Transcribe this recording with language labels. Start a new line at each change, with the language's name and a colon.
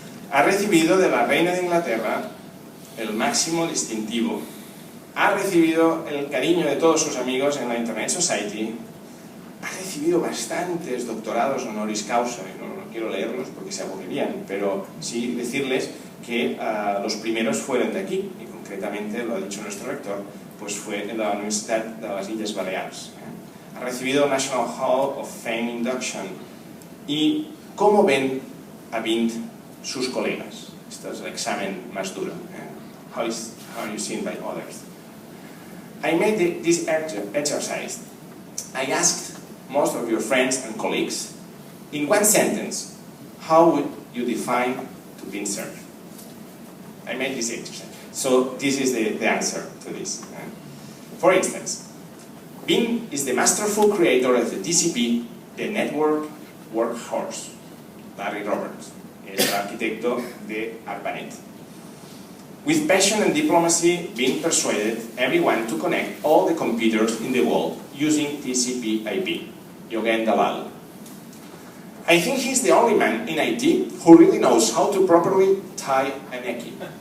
Spanish: Ha recibido de la Reina de Inglaterra el máximo distintivo, ha recibido el cariño de todos sus amigos en la Internet Society, ha recibido bastantes doctorados honoris causa, y no quiero leerlos porque se aburrirían, pero sí decirles que los primeros fueron de aquí, y concretamente, lo ha dicho nuestro rector, pues fue en la Universidad de las Illes Baleares. Ha recibido el National Hall of Fame Induction. ¿Y cómo ven a Vint sus colegas? Este es el examen más duro.
English: How are you seen by others? I made this exercise. I asked most of your friends and colleagues, in one sentence, how would you define to Vint Cerf? I made this exercise. So this is the answer to this. For instance, Vint is the masterful creator of the TCP, the network workhorse.
Spanish: Larry Roberts es el arquitecto de ARPANET.
English: With passion and diplomacy, Vint persuaded everyone to connect all the computers in the world using TCP/IP. Yogen Dalal. I think he's the only man in IT who really knows how to properly tie a necky.